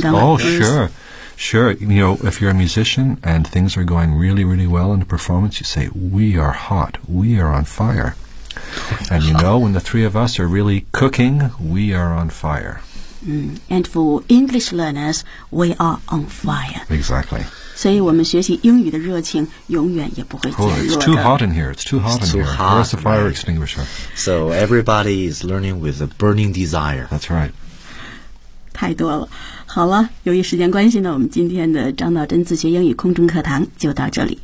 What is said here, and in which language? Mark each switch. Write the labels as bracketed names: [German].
[English] 刚 Sure, you know, if you're a musician and things are going really, really well in the performance, you say, we are hot, we are on fire. And you know, when the three of us are really cooking, we are on fire. And for English learners, we are on fire. Exactly. [Chinese] 所以我们学习英语的热情永远也不会减弱的。 [English] Oh, it's too hot in here. It's too hot in here. Where's the fire extinguisher? So everybody is learning with a burning desire. That's right. [Chinese] 太多了。好了，由于时间关系呢，我们今天的张道真自学英语空中课堂就到这里。